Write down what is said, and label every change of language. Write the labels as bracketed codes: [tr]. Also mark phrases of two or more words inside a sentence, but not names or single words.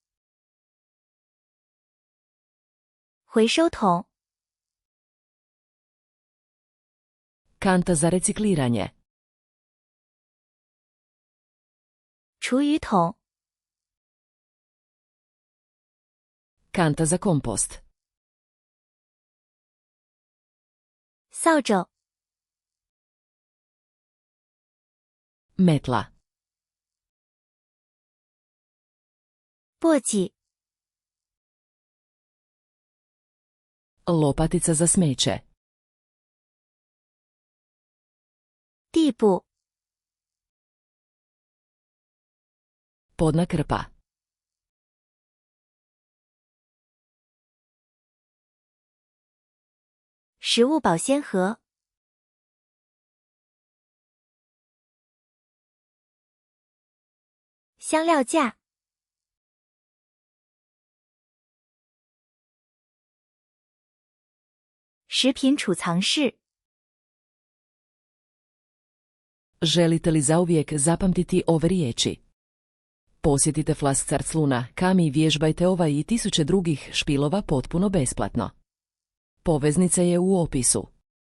[zh] 回收桶 [hr] Kanta za recikliranje. [zh] 厨余桶 [hr] Kanta za kompost. [zh] 扫帚 [hr] Metla. [zh] 簸箕、 [hr] Lopatica za smeće. [zh] 地步、 [hr] Podna krpa. [zh] 食物保鲜盒、 香料架、 食品储藏室、 [hr] Želite li zauvijek zapamtiti ove riječi? Posjetite Flascarsluna, Kami i vježbajte ovaj i tisuće drugih špilova potpuno besplatno. Poveznica je u opisu.